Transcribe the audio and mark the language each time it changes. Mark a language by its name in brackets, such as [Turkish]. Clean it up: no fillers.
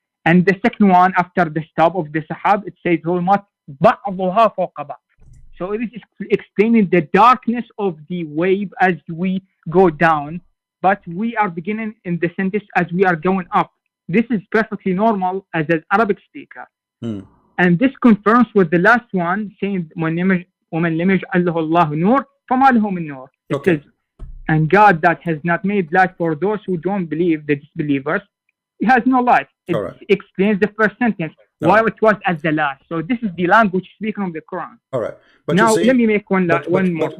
[English] And the second one, after the stop of the sahab, it says volumat [Arabic] بعضها فوق بعض. [English] So it is explaining the darkness of the wave as we go down, but we are beginning in the sentence as we are going up. This is perfectly normal as an Arabic speaker. And this confirms with the last one, saying, [Arabic] وَمَنْ لَمْ يَجْعَلْ لَهُ اللَّهُ نُورٌ فَمَا لَهُ مِنْ نُورٍ. [English] It says, and God that has not made light for those who don't believe, the disbelievers, He has no light. It explains the first sentence, why it was at the last. So this is the language speaking of the Quran. All right. But now, you see, let me make one more point.